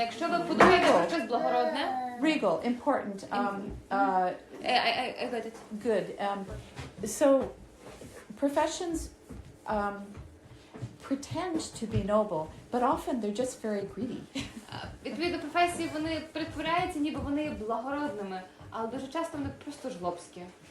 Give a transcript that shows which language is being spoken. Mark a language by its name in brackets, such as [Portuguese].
[Ukrainian] Якщо ви подумаєте про щось благородне. [English] Regal, important. I got it. Good. So professions pretend to be noble, but often they're just very greedy. [Ukrainian] Відповідно, професії вони притворяються, ніби вони є благородними, але дуже часто вони просто жлобські.